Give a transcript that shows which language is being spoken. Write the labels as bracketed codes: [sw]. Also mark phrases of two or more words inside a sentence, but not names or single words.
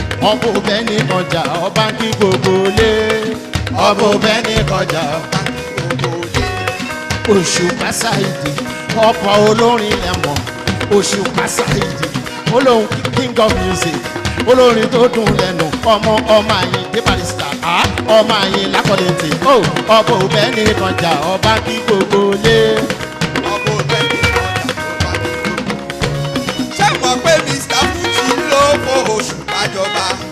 [yo] Ọba ò bẹ́ni kan jà, ọba ń kí gbogbo lé. Ọba ò bẹ́ni kan jà, ọba ń kí gbogbo lé. Òṣùpá Sáìdì, ọkọ̀ olórin lẹ mọ̀. Òṣùpá Sáìdì, olóhùn [en] king of music, [yo] olórin tó dùn lẹ́nu. Ọmọ, ọmọ Àyìndé Barrister, ah, ọmọ Àyìnlá Quality. Oh, ọba ò bẹ́ni kan jà, ọba ń kí gbogbo lé. Ọmọ olórí ọjà tó bá dé. Ṣé mọ̀ pé Mister Fuji ló fo oṣù bàjọba?